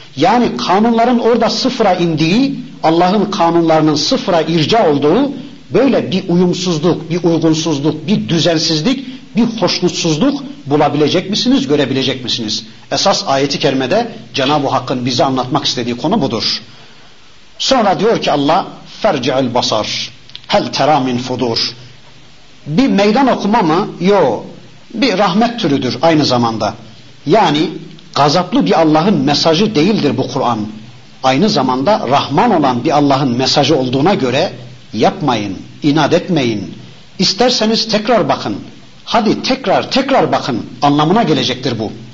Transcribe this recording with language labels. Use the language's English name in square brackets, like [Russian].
[Turkish] Yani kanunların orada sıfıra indiği, Allah'ın kanunlarının sıfıra irca olduğu, böyle bir uyumsuzluk, bir uygunsuzluk, bir düzensizlik, bir hoşnutsuzluk bulabilecek misiniz, görebilecek misiniz? Esas ayeti kerimede Cenab-ı Hakk'ın bize anlatmak istediği konu budur. Sonra diyor ki Allah, [Arabic] فَرْجِعِ الْبَصَرِ هَلْ تَرَى مِنْ فُدُورِ. [Turkish] Bir meydan okuma mı? Yo, bir rahmet türüdür aynı zamanda. Yani gazaplı bir Allah'ın mesajı değildir bu Kur'an. Aynı zamanda Rahman olan bir Allah'ın mesajı olduğuna göre yapmayın, inat etmeyin. İsterseniz tekrar bakın. Hadi tekrar bakın anlamına gelecektir bu.